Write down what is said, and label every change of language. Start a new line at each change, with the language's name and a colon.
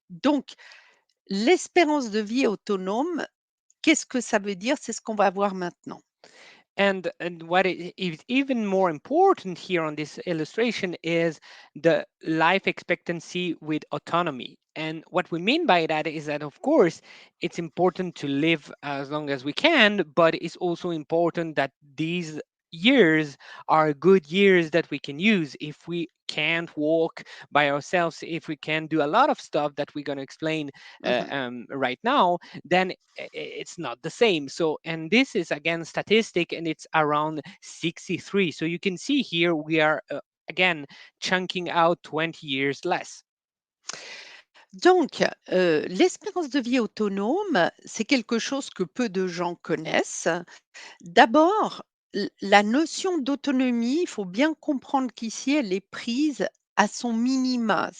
French: Donc l'espérance de vie autonome, qu'est-ce que ça veut dire? C'est ce qu'on va voir maintenant.
English: And what is even more important here on this illustration is the life expectancy with autonomy. And what we mean by that is that, of course, it's important to live as long as we can, but it's also important that these years are good years that we can use. If we can't walk by ourselves, if we can do a lot of stuff that we're going to explain Mmh. right now, then it's not the same. So, and this is again statistic, and it's around 63. So you can see here we are again chunking out 20 years less.
French: Donc, l'espérance de vie autonome, c'est quelque chose que peu de gens connaissent. D'abord, la notion d'autonomie, il faut bien comprendre qu'ici, elle est prise à son minima.